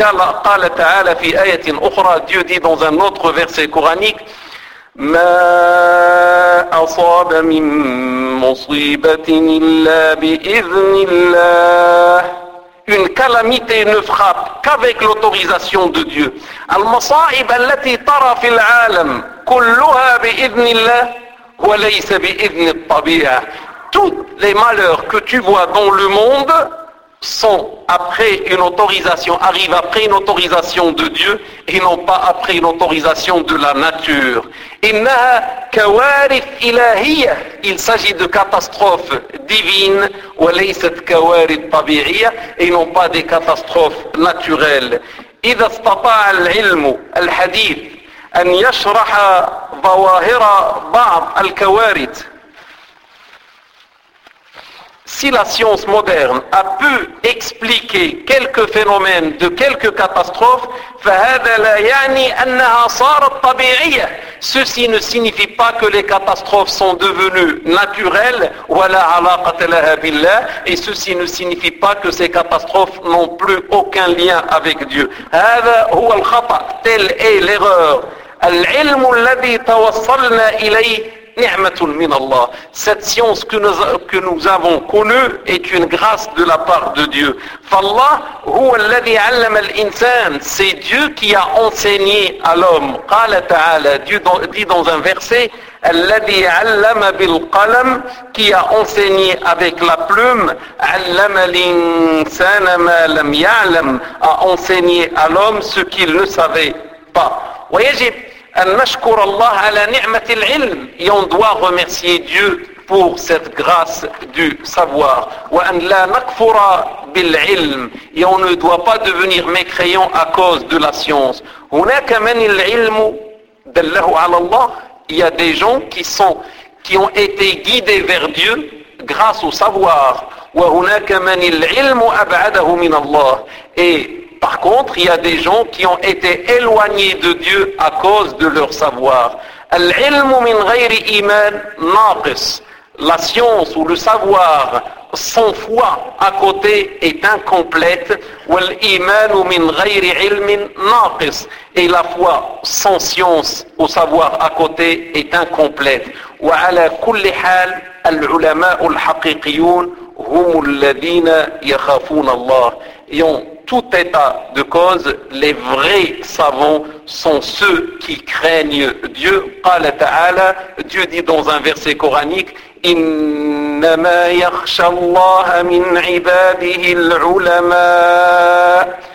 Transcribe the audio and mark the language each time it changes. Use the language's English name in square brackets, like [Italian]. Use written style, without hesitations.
[Arabic] قال قال تعالى في آية أخرى. [French] Dieu dit dans un autre verset coranique. [Arabic] ما أصاب من مصيبة إلا بإذن الله. [French] Une calamité ne frappe qu'avec l'autorisation de Dieu. [Arabic] المصائب التي ترى في العالم كلها بإذن الله وليس بإذن الطبيعة. [French] Tous les malheurs que tu vois dans le monde sont après une autorisation, arrivent après une autorisation de Dieu et non pas après une autorisation de la nature. [Arabic] إِنَّهَا كَوَارِثْ إِلَهِيَّ [French] Il s'agit de catastrophes divines [Arabic] وَلَيْسَتْ كَوَارِثْ طَبِيعِيَّ [French] et non pas des catastrophes naturelles. [Arabic] إِذَا اسْتَطَاعَ الْعِلْمُ الْحَدِيثِ أَنْ يَشْرَحَ ظَوَاهِرَ بَعْضَ الْكَوَارِثِ [French] Si la science moderne a pu expliquer quelques phénomènes de quelques catastrophes, [Arabic] فهذا لا يعني أنها صارت طبيعية. [French] Ceci ne signifie pas que les catastrophes sont devenues naturelles, [Arabic] ولا علاقة لها بالله. [French] Et ceci ne signifie pas que ces catastrophes n'ont plus aucun lien avec Dieu. [Arabic] هذا هو الخطأ. [French] Telle est l'erreur. [Arabic] العلم الذي توصلنا إليه ni'matun min Allah. [French] Cette science que nous avons connue est une grâce de la part de Dieu. [Arabic] فالله هو الذي علم الإنسان. [French] C'est Dieu qui a enseigné à l'homme. [Arabic] قال تعالى. [French] Dieu dit dans un verset. [Arabic] الذي علم بالقلم. [French] Qui a enseigné avec la plume. [Arabic] علم الإنسان ما لم يعلم. [French] A enseigné à l'homme ce qu'il ne savait pas. [Arabic] ويجب أن نشكر الله على نعمة العلم. [French] Et on doit remercier Dieu pour cette grâce du savoir. [Arabic] وأن لا نكفر بالعلم. [French] Et on ne doit pas devenir mécréant à cause de la science. [Arabic] هناك من العلم دله على الله. [French] Il y a des gens qui ont été guidés vers Dieu grâce au savoir. [Arabic] وهناك من العلم أبعده من الله. [French] Et par contre, il y a des gens qui ont été éloignés de Dieu à cause de leur savoir. [Arabic] العلم من غير إيمان ناقص. [French] La science ou le savoir sans foi à côté est incomplète. [Arabic] والإيمان من غير علم ناقص. [French] Et la foi sans science ou savoir à côté est incomplète. [Arabic] وعلى كل حال العلماء الحقيقيون هم الذين يخافون الله. [French] Tout état de cause, les vrais savants sont ceux qui craignent Dieu. [Arabic] قال تعالى, [French] Dieu dit dans un verset coranique, [Arabic] إِنَّمَا يَخْشَ اللَّهَ مِنْ عِبَادِهِ الْعُلَمَاءِ